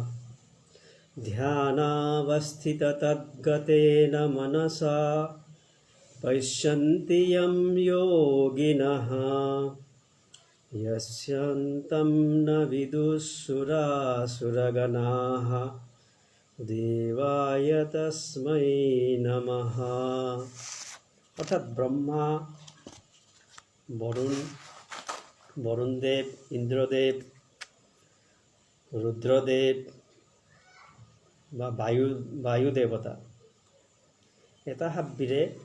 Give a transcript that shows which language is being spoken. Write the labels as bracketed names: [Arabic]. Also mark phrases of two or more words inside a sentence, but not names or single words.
[Sanskrit] ध्यानावस्थिततद्गतेन मनसा पश्यन्ति यं योगिनः यस्यन्तं न विदुःसुरासुरगणाः देवाय तस्मै नमः। [Bangla] অর্থাৎ ব্রহ্মা, বরুণদেব, ইন্দ্রদেব, রুদ্রদেব বা বায়ু দেবতা এটা হাব্বিরে